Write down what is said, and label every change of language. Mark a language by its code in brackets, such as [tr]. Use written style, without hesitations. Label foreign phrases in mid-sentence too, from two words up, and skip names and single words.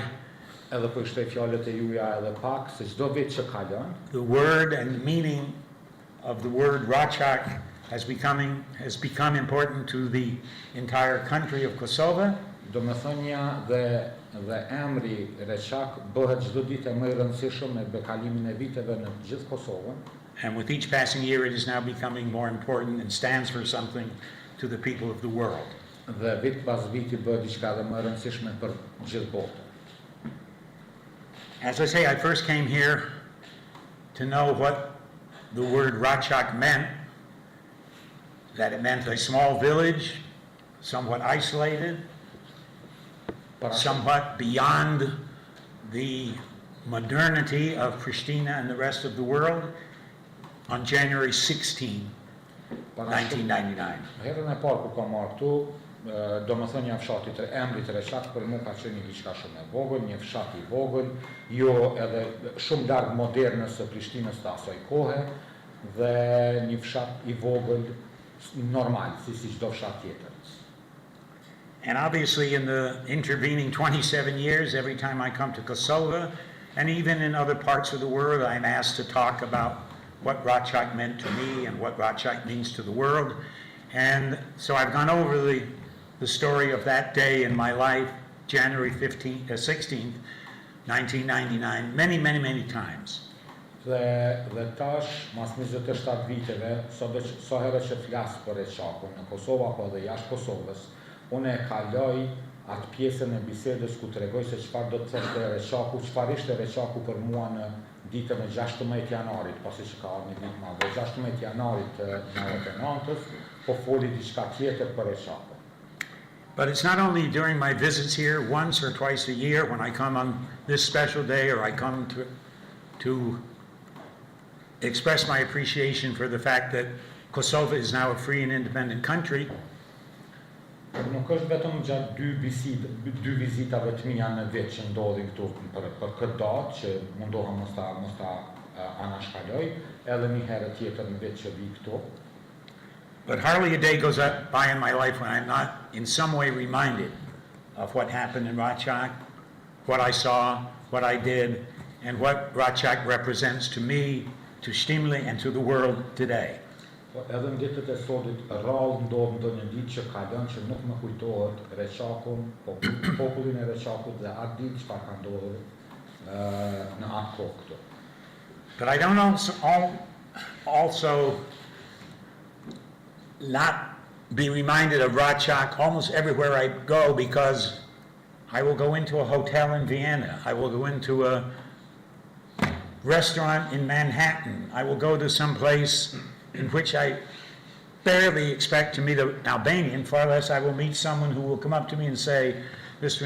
[sq] edhe po shtoj fjalët e juaja edhe pak, se çdo vit që kalon, [en] the word and the meaning of the word Reçakut has become important to the entire country of Kosovo. [sq] Domethënia dhe emri Reçakut bëhet çdo ditë më i rëndësishëm me bekalimin e viteve në gjithë Kosovën. [en] And with each passing year, it is now becoming more important and stands for something to the people of the world. [sq] Dhe vit pas viti bëhet diçka edhe më e rëndësishme për gjithë botën. [en] As I say, I first came here to know what the word Reçakut meant, that it meant a small village, somewhat isolated, somewhat beyond the modernity of Pristina and the rest of the world, on January 16, 1999. [sq] Herën e parë kur kam marrë këtu, domethënia e fshatit emrit Reçakut për mua ka qenë diçka shumë e vogël, një fshat i vogël, jo edhe shumë larg modernës së Prishtinës të asaj kohe, dhe një fshat i vogël normal, si çdo fshat tjetër. [en] And obviously in the intervening 27 years, every time I come to Kosovo, and even in other parts of the world, I'm asked to talk about what Reçakut meant to me and what Reçakut means to the world. And so I've gone over the story of that day in my life, January 16th, 1999, many times. [sq] Dhe tash, mas 27 viteve, sa herë që flas për Reçakun në Kosovë apo edhe jashtë Kosovës, unë e kaloj atë pjesën e bisedës ku tregoj se çfarë do të thoshte Reçaku, çfarë ishte Reçaku për mua ditën e 16 janarit, pasi që ka ardhur një ditë më vonë, 16 janarit të 99-s, po foli diçka tjetër për Reçakun. [en] But it's not only during my visits here, once or twice a year, when I come on this special day, or I come to express my appreciation for the fact that Kosovo is now a free and independent country. [sq] Nuk është vetëm gjatë dy vizitave të mia në vit që ndodhin këtu për këtë datë që mundohem mos ta anashkaloj, edhe një herë tjetër në vit që vi këtu. [en] But hardly a day goes by in my life when I'm not in some way reminded of what happened in Reçakut, what I saw, what I did, and what Reçakut represents to me, to Shtimli, and to the world today. [sq] Edhe në ditët e sotit rrallë ndodh ndonjë ditë që kalon që nuk më kujtohet Reçakun, popullin e Reçakut dhe atë ditë çfarë ka ndodhur në atë kohë këtu. [en] But I don't also not be reminded of Reçakut almost everywhere I go, because I will go into a hotel in Vienna, I will go into a restaurant in Manhattan, I will go to some place in which I barely expect to meet an Albanian, far less I will meet someone who will come up to me and say, Mr.